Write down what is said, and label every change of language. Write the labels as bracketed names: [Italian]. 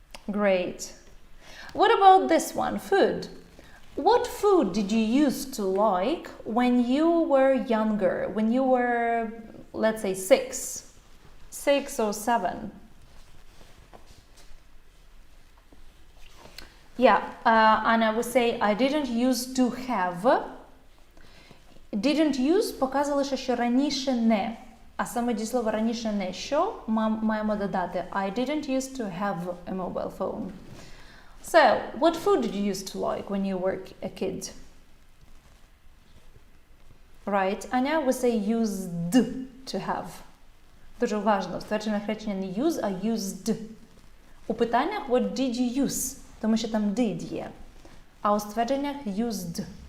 [English] Great. What about this one? Food. What food did you used to like when you were younger? When you were, let's say, 6 or 7? Yeah, and I would say I didn't used to have. [Ukrainian] Didn't use показує лише, що раніше не. А саме дієслово раніше не що маємо додати. [English] I didn't used to have a mobile phone. So, what food did you used to like when you were a kid? Right, Аня, we say used to have. [Ukrainian] Дуже важливо, в ствердженнях речення не use, а used. У питаннях [English] what did you use? [Ukrainian] Тому що там did є. А у ствердженнях used.